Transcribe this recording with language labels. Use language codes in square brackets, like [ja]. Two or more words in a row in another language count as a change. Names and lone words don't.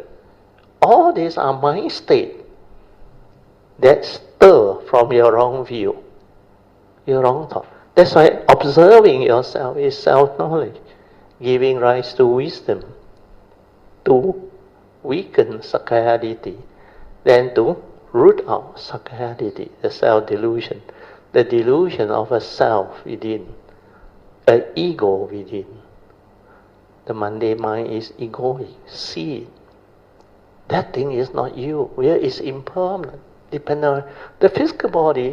[en] All these are mind states that stir from your wrong view, your wrong thought. That's why observing yourself is self-knowledge, giving rise to wisdom, to weaken [pi] sakkaya-ditthi, [en] then to root out [pi] sakkaya-ditthi, [en] the self-delusion, the delusion of a self within, an ego within. The mundane mind is egoic, see it. That thing is not you, where it's impermanent, dependent on the physical body.